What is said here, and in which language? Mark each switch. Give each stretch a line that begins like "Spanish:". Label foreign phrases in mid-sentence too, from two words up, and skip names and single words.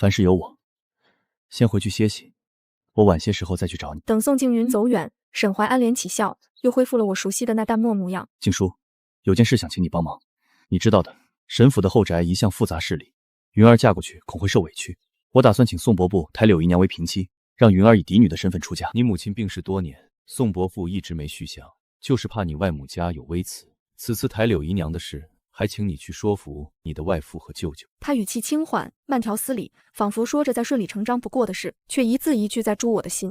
Chinese: 別怕，凡事有我。先回去歇息， 我晚些時候再去找你。等宋靜雲走遠，沈懷安臉起笑，又恢復了我熟悉的那淡漠模樣。靜書，有件事想請你幫忙。你知道的，沈府的後宅一向複雜勢力，雲兒嫁過去恐會受委屈。我打算請宋伯父抬柳姨娘為平妻，讓雲兒以嫡女的身份出嫁。你母親病逝多年，宋伯父一直沒續相，就是怕你外母家有微詞。此次抬柳姨娘的事，還請你去說服你的外父和舅舅。他語氣輕緩，慢條斯理，仿佛說着再順理成章不過的事，卻一字一句在誅我的心。